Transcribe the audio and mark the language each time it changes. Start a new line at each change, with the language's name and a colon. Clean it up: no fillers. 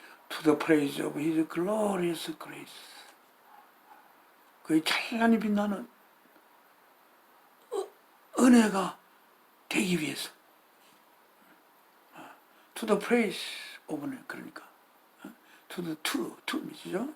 English: to the praise of His glorious grace.
Korean: 그의 찬란히 빛나는 은혜가 되기 위해서.
English: To the praise of
Korean: 는 그러니까 to the to 미죠?